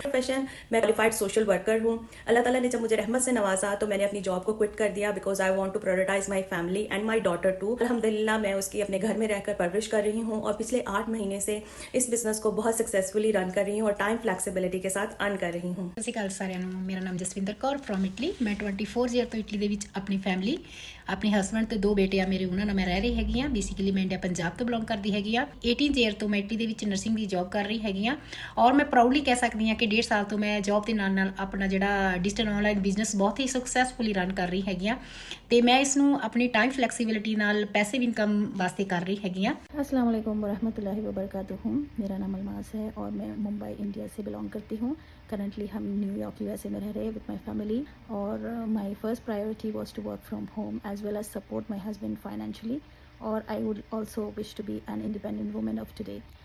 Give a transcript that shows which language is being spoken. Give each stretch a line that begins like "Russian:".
Hindi: Profession मैं qualified social worker हूँ। अल्लाह ताला ने जब मुझे रहमत से नवाजा तो मैंने अपनी जॉब को क्विट कर दिया
English: Because I want to prioritise my family and my daughter too.
Hindi: अल्हम्दुलिल्लाह मैं उसकी अपने घर में रहकर परवरिश कर रही हूँ और पिछले 8 महीने से इस बिजनेस को बहुत सक्सेसफुली रन कर रही हूँ और टाइम फ्लैक्सीबिलिटी के साथ अर्न कर रही हूँ।
Punjabi: ਸਤਿ ਸ਼੍ਰੀ ਅਕਾਲ ਸਾਰਿਆਂ ਨੂੰ। ਮੇਰਾ ਨਾਮ ਜਸਵਿੰਦਰ ਕੌਰ ਫਰੋਮ ਇਟਲੀ। ਮੈਂ 24 ਈਅਰ ਤੋਂ ਇਟਲੀ ਦੇ ਵਿੱਚ ਆਪਣੀ ਫੈਮਿਲੀ, ਆਪਣੇ ਹਸਬੰਡ ਤੇ 2 ਬੇਟੇ ਆ ਮੇਰੇ, ਉਹਨਾਂ ਨਾਲ ਮੈਂ ਰਹਿ ਰਹੀ ਹੈਗੀ ਆ। ਬੇਸਿਕਲੀ ਮੈਂ ਇੰਡੀਆ ਪੰਜਾਬ ਤੋਂ ਬਿਲੋਂਗ ਕਰਦੀ ਹੈਗੀ ਆ। 18 ਈਅਰ ਤੋਂ ਮੈਂ ਇਟਲੀ ਦੇ ਵਿੱਚ ਨਰਸਿੰਗ ਦੀ ਜੌਬ ਕਰ ਰਹੀ ਹੈਗੀ ਆ ਔਰ ਮੈਂ ਪ੍ਰਾਊਡਲੀ ਕਹਿ ਸਕਦੀ ਹਾਂ ਕਿ 1.5 ਸਾਲ ਤੋਂ ਮੈਂ ਜੌਬ ਦੇ ਨਾਲ ਨਾਲ ਆਪਣਾ ਜਿਹੜਾ ਡਿਜੀਟਲ ਆਨਲਾਈਨ ਬਿਜ਼ਨਸ ਬਹੁਤ ਹੀ ਸਕਸੈਸਫੁਲੀ ਰਨ ਕਰ ਰਹੀ ਹੈਗੀ ਆ ਤੇ ਮੈਂ ਇਸ ਨੂੰ ਆਪਣੀ ਟਾਈਮ ਫਲੈਕਸੀਬਿਲਿਟੀ ਨਾਲ ਪੈਸਿਵ ਇਨਕਮ ਵਾਸਤੇ ਕਰ ਰਹੀ ਹੈਗੀ ਆ।
Hindi: अस्सलाम वालेकुम वरहमतुल्लाहि वबरकातुहू। मेरा नाम अलमास है और मैं मुंबई इंडिया से बिलोंग करती हूँ।
English: currently
Hindi: हम न्यूयॉर्क यूएसए में रह रहे हैं
English: With my family और my first priority was to work from home as well as support my husband financially और I would also wish to be an independent women of today.